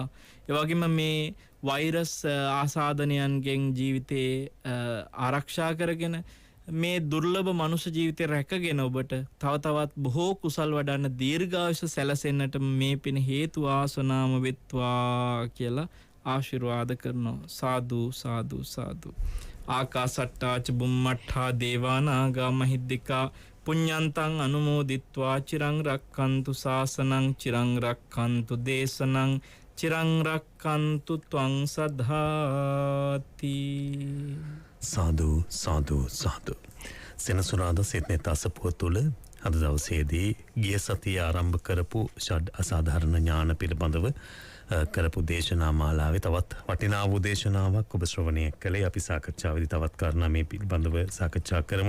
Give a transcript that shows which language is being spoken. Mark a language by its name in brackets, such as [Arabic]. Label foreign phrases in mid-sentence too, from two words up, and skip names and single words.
[Sinhala] ඒ වගේම මේ වෛරස් ආසාදනයන්ගෙන් ජීවිතේ ආරක්ෂා කරගෙන මේ දුර්ලභ මනුෂ්‍ය ජීවිතය රැකගෙන ඔබට තව තවත් බොහෝ කුසල් වඩන්න දීර්ඝායුෂ සැලසෙන්නට මේ පින හේතු ආසනාම වෙත්වා කියලා ආශිර්වාද කරනවා. සාදු සාදු සාදු. [Pali] ආකාසට්ටා ච බුම්මට්ඨා දේවානාගා මහිද්దికා පුඤ්ඤන්තං අනුමෝදිත්වා චිරං රක්ඛන්තු ශාසනං චිරං රක්ඛන්තු දේශනං චිරං රක්칸තු ත්වං සද්ධාති. [Sinhala] සාදු සාදු සාදු. සෙනසුරාදා සිඩ්නි තසපුව තුළ අද දවසේදී ගිය සතියේ ආරම්භ කරපු ෂඩ් අසාධාරණ ඥාන පිළිබඳව කරපු දේශනා මාලාවේ තවත් වටිනා වූ දේශනාවක් ඔබ ශ්‍රවණය කළේ. අපි සාකච්ඡාවේදී තවත් කාරණා මේ පිළිබඳව සාකච්ඡා කරමු.